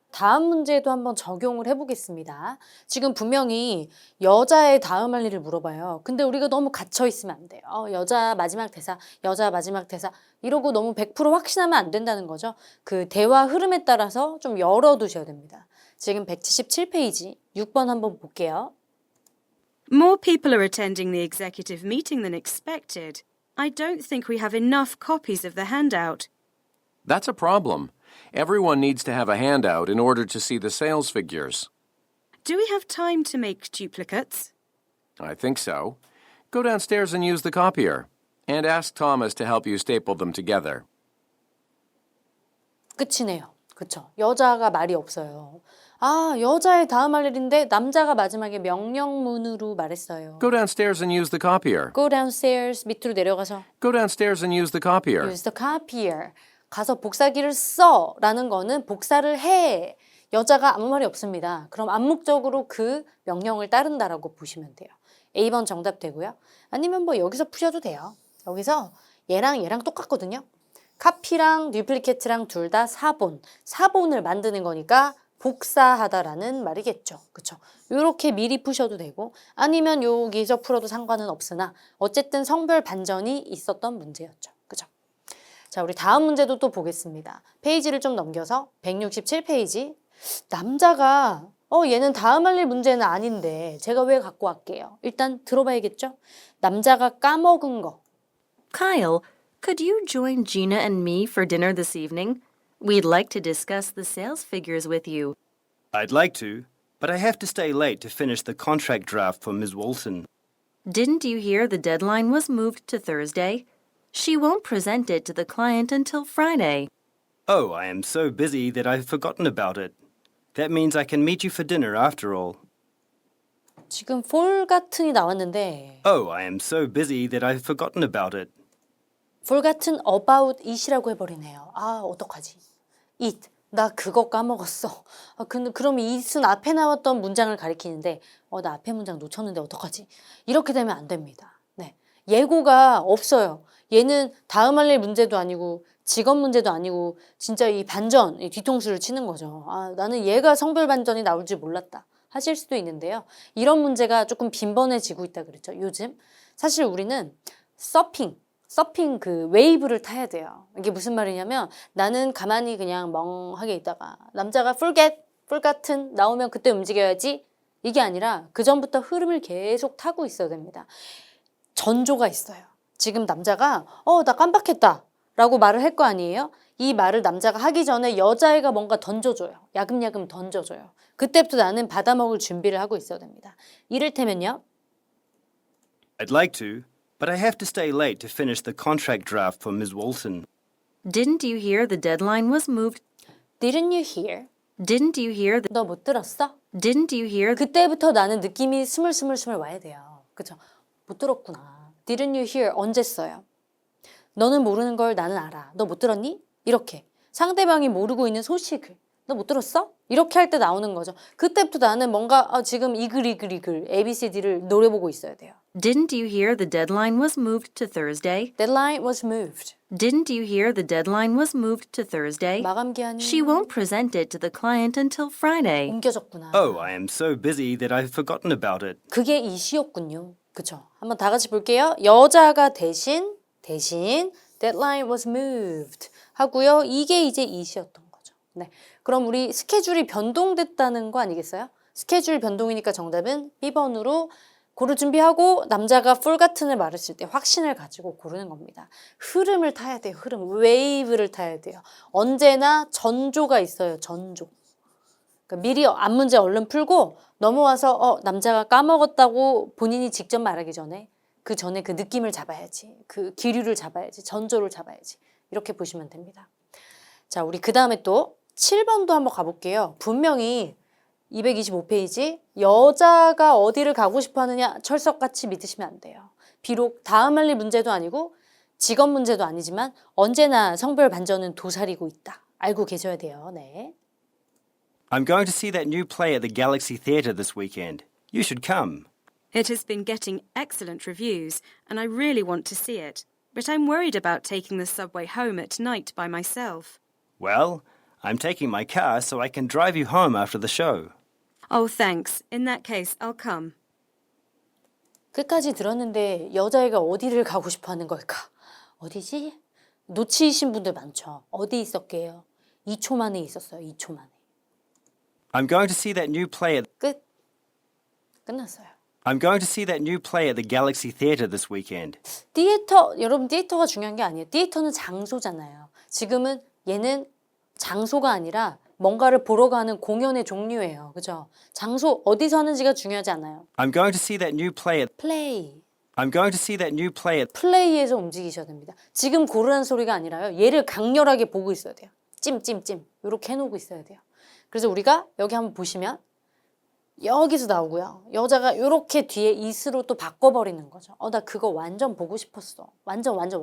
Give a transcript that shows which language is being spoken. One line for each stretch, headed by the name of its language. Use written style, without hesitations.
Korean: 다음 문제도 한번 적용을 해보겠습니다. 지금 분명히 여자의 다음 할 일을 물어봐요. 근데 우리가 너무 갇혀 있으면 안 돼요. 여자 마지막 대사, 여자 마지막 대사 이러고 너무 100% 확신하면 안 된다는 거죠. 그 대화 흐름에 따라서 좀 열어두셔야 됩니다. 지금 177페이지 6번 한번 볼게요.
English: More people are attending the executive meeting than expected. I don't think we have enough copies of the handout. That's a problem. Everyone needs to have a handout in order to see the sales figures. Do we have time to make duplicates? I think so. Go downstairs and use the copier. And ask Thomas to help you staple them together.
Korean: 끝이네요. 그쵸? 여자가 말이 없어요. 여자의 다음 할 일인데 남자가 마지막에 명령문으로 말했어요.
English: Go downstairs and use the copier. Go downstairs
Korean: 밑으로 내려가서
English: Go downstairs and use the copier. use the copier.
Korean: 가서 복사기를 써 라는 거는 복사를 해. 여자가 아무 말이 없습니다. 그럼 암묵적으로 그 명령을 따른다라고 보시면 돼요. A번 정답 되고요. 아니면 뭐 여기서 푸셔도 돼요. 여기서 얘랑 똑같거든요. 카피랑 듀플리케이트랑 둘 다 사본. 사본을 만드는 거니까 복사하다라는 말이겠죠. 그쵸? 요렇게 미리 푸셔도 되고 아니면 여기서 풀어도 상관은 없으나 어쨌든 성별 반전이 있었던 문제였죠. 그죠? 자, 우리 다음 문제도 또 보겠습니다. 페이지를 좀 넘겨서 167페이지. 남자가 얘는 다음 할 일 문제는 아닌데 제가 왜 갖고 왔게요? 일단 들어봐야겠죠? 남자가 까먹은 거.
English: Kyle, could you join Gina and me for dinner this evening? We'd like to discuss the sales figures with you. I'd like to, but I have to stay late to finish the contract draft for Ms. Walton. Didn't you hear the deadline was moved to Thursday? She won't present it to the client until Friday. Oh, I am so busy that I've forgotten about it. That means I can meet you for dinner after all.
Korean: 지금 forgotten이 나왔는데
English: Oh, I am so busy that I've forgotten about it. forgotten about
Korean: it이라고 해버리네요. 어떡하지? it. 나 그거 까먹었어. 근데 그럼 it은 앞에 나왔던 문장을 가리키는데 나 앞에 문장 놓쳤는데 어떡하지? 이렇게 되면 안 됩니다. 네. 예고가 없어요. 얘는 다음 할 일 문제도 아니고 직업 문제도 아니고 진짜 이 반전, 이 뒤통수를 치는 거죠. 나는 얘가 성별 반전이 나올 줄 몰랐다 하실 수도 있는데요. 이런 문제가 조금 빈번해지고 있다 그랬죠. 요즘 사실 우리는 서핑 그 웨이브를 타야 돼요. 이게 무슨 말이냐면 나는 가만히 그냥 멍하게 있다가 남자가 forgotten 나오면 그때 움직여야지 이게 아니라 그 전부터 흐름을 계속 타고 있어야 됩니다. 전조가 있어요. 지금 남자가 나 깜빡했다 라고 말을 할 거 아니에요? 이 말을 남자가 하기 전에 여자애가 뭔가 던져줘요. 야금야금 던져줘요. 그때부터 나는 받아먹을 준비를 하고 있어야 됩니다. 이를테면요.
English: I'd like to, but I have to stay late to finish the contract draft for Ms. Walton. Didn't you hear the deadline was moved? Didn't you hear? Didn't you hear the
Korean: 너 못 들었어?
English: Didn't you hear the
Korean: 그때부터 나는 느낌이 스물스물 와야 돼요. 그쵸? 못 들었구나.
English: Didn't you hear?
Korean: 언제 써요? 너는 모르는 걸 나는 알아. 너 못 들었니? 이렇게. 상대방이 모르고 있는 소식을. 너 못 들었어? 이렇게 할 때 나오는 거죠. 그때부터 나는 뭔가 지금 이글 ABCD를 노려보고 있어야 돼요.
English: Didn't you hear the deadline was moved to Thursday? Deadline was moved. Didn't you hear the deadline was moved to Thursday?
Korean: 마감 기한이
English: She won't present it to the client until Friday.
Korean: 옮겨졌구나.
English: Oh, I am so busy that I've forgotten about it.
Korean: 그게 이시였군요. 그쵸? 한번 다 같이 볼게요. 여자가 대신
English: deadline was moved
Korean: 하고요. 이게 이제 이시였던 거죠. 네. 그럼 우리 스케줄이 변동됐다는 거 아니겠어요? 스케줄 변동이니까 정답은 B번으로 고를 준비하고 남자가 forgotten을 말했을 때 확신을 가지고 고르는 겁니다. 흐름을 타야 돼요. 웨이브를 타야 돼요. 언제나 전조가 있어요. 전조. 그러니까 미리 앞 문제 얼른 풀고 넘어와서 남자가 까먹었다고 본인이 직접 말하기 전에 그 전에 그 느낌을 잡아야지. 그 기류를 잡아야지. 전조를 잡아야지. 이렇게 보시면 됩니다. 자, 우리 그 다음에 또 7번도 한번 가볼게요. 분명히 225페이지 여자가 어디를 가고 싶어 하느냐 철석같이 믿으시면 안 돼요. 비록 다음 할 일 문제도 아니고 직업 문제도 아니지만 언제나 성별 반전은 도사리고 있다. 알고 계셔야 돼요. 네.
English: I'm going to see that new play at the Galaxy Theatre this weekend. You should come. It has been getting excellent reviews, and I really want to see it. But I'm worried about taking the subway home at night by myself. Well, I'm taking my car so I can drive you home after the show. Oh, thanks. In that case, I'll come.
Korean: 끝까지 들었는데 여자애가 어디를 가고 싶어 하는 걸까? 어디지? 놓치신 분들 많죠. 어디 있었게요? 2초 만에 있었어요. 2초 만에.
English: I'm going to see that new play at
Korean: 끝. 끝났어요.
English: I'm going to see that new play at the Galaxy Theatre this weekend.
Korean: 티에터, 여러분 티에터가 중요한 게 아니에요. 티에터는 장소잖아요. 지금은 얘는 장소가 아니라 뭔가를 보러 가는 공연의 종류예요. 그죠? 장소 어디서 하는지가 중요하지 않아요.
English: I'm going to see that new play at
Korean: 플레이.
English: I'm going to see that new play at
Korean: 플레이에서 움직이셔야 됩니다. 지금 고르라는 소리가 아니라요. 얘를 강렬하게 보고 있어야 돼요. 찜찜찜. 이렇게 해놓고 있어야 돼요. 그래서 우리가 여기 한번 보시면 여기서 나오고요. 여자가 이렇게 뒤에 이스로 또 바꿔버리는 거죠. 나 그거 완전 보고 싶었어. 완전.